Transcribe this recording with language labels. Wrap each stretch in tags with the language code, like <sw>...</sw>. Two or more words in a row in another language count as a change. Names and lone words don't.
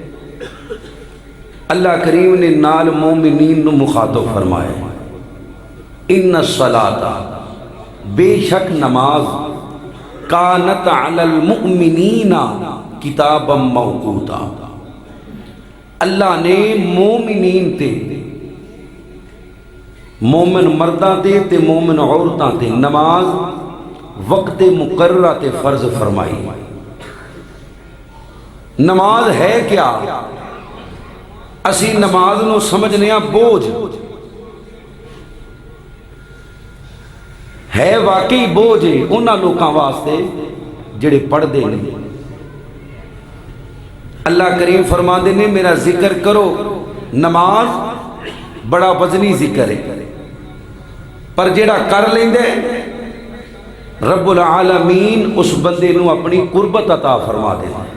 <pa>اللہ کریم نے نال مومنین نو مخاطب فرمایا،</pa> <ar>ان الصلاۃ،</ar> <pa>بے شک نماز،</pa> <ar>کانت علی المؤمنین کتابا موقوتا،</ar> <pa>اللہ نے مومنین تے، مومن مرداں تے مومن عورتاں تے نماز وقت مقررہ تے فرض فرمائی۔ نماز ہے کیا؟ اسی نماز نو سمجھنے بوجھ ہے، واقعی بوجھ ہے انہاں لوکاں واسطے جڑے پڑھ دے نہیں۔ اللہ کریم فرماندے نے میرا ذکر کرو، نماز بڑا وزنی ذکر ہے، پر جڑا کر لیندے</pa> <ar>رب العالمین</ar> <pa>اس بندے نو اپنی قربت عطا فرما دے۔</pa>